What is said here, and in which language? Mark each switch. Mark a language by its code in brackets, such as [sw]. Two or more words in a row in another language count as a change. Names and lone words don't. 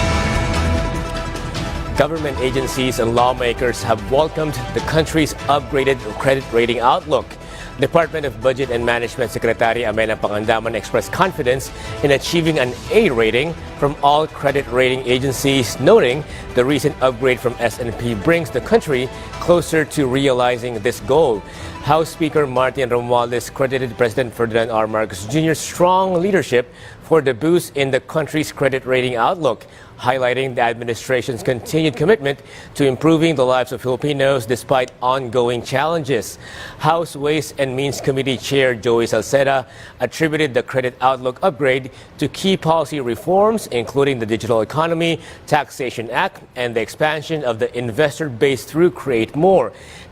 [en] Government agencies and lawmakers have welcomed the country's upgraded credit rating outlook. Department of Budget and Management Secretary Amena Pangandaman expressed confidence in achieving an A rating from all credit rating agencies, noting the recent upgrade from S&P brings the country closer to realizing this goal. House Speaker Martin Romualdez credited President Ferdinand R. Marcos Jr.'s strong leadership for the boost in the country's credit rating outlook, highlighting the administration's continued commitment to improving the lives of Filipinos despite ongoing challenges. House Ways and Means Committee Chair Joey Salceda attributed the credit outlook upgrade to key policy reforms, including the Digital Economy, Taxation Act, and the expansion of the investor base through Create More.